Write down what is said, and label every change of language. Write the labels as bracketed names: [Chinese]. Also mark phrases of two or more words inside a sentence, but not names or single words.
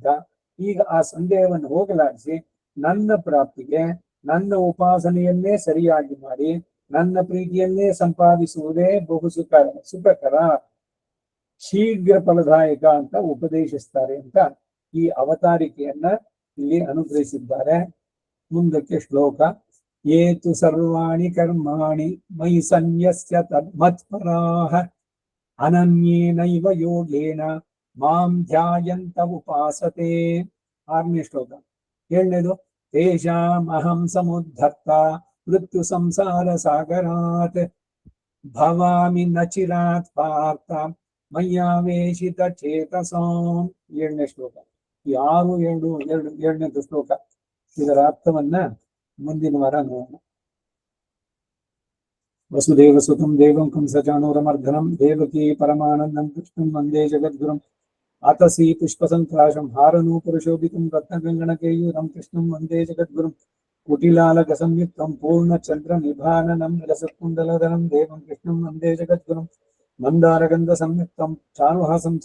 [Kannada] ಈಗ ಆ ಸಂದೇಹವನ್ನು ಹೋಗಲಾಡಿಸಿ ನನ್ನ ಪ್ರಾಪ್ತಿಗೆ ನನ್ನ ಉಪಾಸನೆಯನ್ನೇ ಸರಿಯಾಗಿ ಮಾಡಿ ನನ್ನ ಪ್ರೀತಿಯನ್ನೇ ಸಂಪಾದಿಸುವುದೇ ಬಹು ಸುಖಕರ ಶೀಘ್ರ ಫಲದಾಯಕ ಅಂತ ಉಪದೇಶಿಸ್ತಾರೆ ಅಂತ ಈ ಅವತಾರಿಕೆಯನ್ನ ಇಲ್ಲಿ ಅನುಗ್ರಹಿಸಿದ್ದಾರೆ. ಮುಂದಕ್ಕೆ ಶ್ಲೋಕ. [Sanskrit] ಏತು ಸರ್ವಾಣಿ ಕರ್ಮಾಣಿ ಮಯಿ ಸನ್ಯಸ್ಯ ತನ್ಮತ್ಪರಾಃ ಅನನ್ಯೇನೈವ ಯೋಗೇನ ಮಾಂ ಧ್ಯಾಯಂತ ಉಪಾಸತೆ. [Kannada] 6ನೇ ಶ್ಲೋಕ. [Sanskrit] 7ನೇದು ತೇಷಾಂ ಅಹಂ ಸಮುದ್ಧರ್ತ ಮೃತ್ಯು ಸಂಸಾರ ಸಾಗರಾತ್ ಭವಾಮಿ ನ ಚಿರಾತ್ ಪಾರ್ಥ ಮಯ್ಯಾವೇಶಿತ ಚೇತಸಾಂ. [Kannada] 7ನೇ ಶ್ಲೋಕ. 7ನೇದು ಶ್ಲೋಕ. ಇದರ ಅರ್ಥವನ್ನ ಮುಂದಿನ ವಾರ ನೋಡೋಣ. [Sanskrit] ವಸುದೇವ ಸುತಂ ದೇವಂ ಕಂಸಚಾಣೂರಮರ್ಧನಂ ದೇವಕೀ ಪರಮಾನಂದಂ ಕೃಷ್ಣಂ ವಂದೇ ಜಗದ್ಗುರುಂ ಆತಸಿ ಪುಷ್ಪಸಂಕ್ರಾಶಂ ಹಾರನೂಪುರಶೋಭಿತಂ ರತ್ನಗಂಗಣಕೇಯೂರಂ ಕೃಷ್ಣಂ ವಂದೇ ಜಗದ್ಗುರುಂ ಕುಟಿಲಾಲಕ ಸಂಯುಕ್ತಂ ಪೂರ್ಣಚಂದ್ರ ನಿಭಾನನಂ ರಸಕುಂಡಲಧರಂ ದೇವಂ ಕೃಷ್ಣಂ ವಂದೇ ಜಗದ್ಗುರುಂ ಮಂದಾರಗಂಧ ಸಂಯುಕ್ತಂ ಚಾರುಹಾಸಂ ಚ